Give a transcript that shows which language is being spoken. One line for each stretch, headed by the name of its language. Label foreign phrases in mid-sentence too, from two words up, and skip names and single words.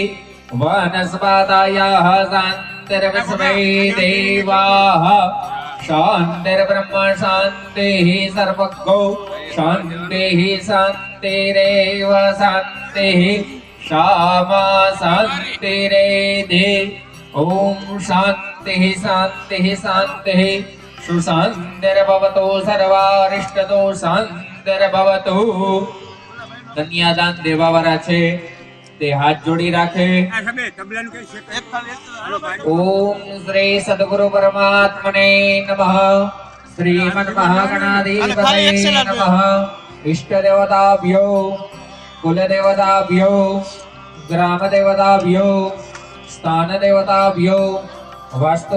Sanskrit: वनस्पतयः शान्तिर्विश्वे देवाः शान्तिर्ब्रह्म शान्तिः सर्वगो शान्तिः शान्तिरेव शान्तिः क्षमा शान्तिरेधि ॐ शान्तिः शान्तिः शान्तिः सुशान्तिर्भवतु सर्वारिष्टतो शान्तिर्भवतु.
Gujarati: કન્યાદાન દેવાવાળા છે તે હાથ જોડી રાખે. આ સમે તબલાનું કઈ છે એક ખાલી
Sanskrit: ઓમ શ્રી સદગુરુ પરમાત્મને નમઃ. શ્રીમદ મહાગણાધિપતયે નમઃ. ઇષ્ટ દેવતાભ્યો કુલ દેવતાભ્યો ગ્રામ દેવતાભ્યો સ્થાન દેવતાભ્યો વાસ્તુ